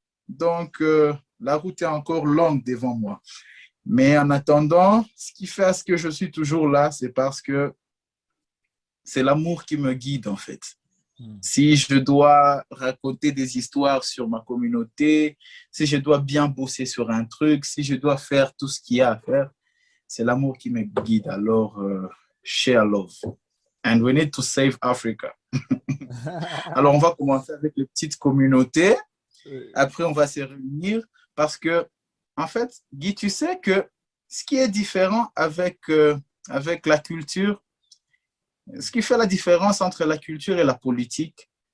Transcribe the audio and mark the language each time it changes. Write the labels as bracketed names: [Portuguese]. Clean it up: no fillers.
[French] Donc, la route est encore longue devant moi. Mais en attendant, ce qui fait à ce que je suis toujours là, c'est parce que c'est l'amour qui me guide, en fait. Si je dois raconter des histoires sur ma communauté, si je dois bien bosser sur un truc, si je dois faire tout ce qu'il y a à faire, c'est l'amour qui me guide. Alors, [English] share love. And we need to save Africa. [French] Alors, on va commencer avec les petites communautés. Après, on va se réunir parce que, en fait, Guy, tu sais que ce qui est différent avec la culture, ce qui fait la différence entre la culture et la politique,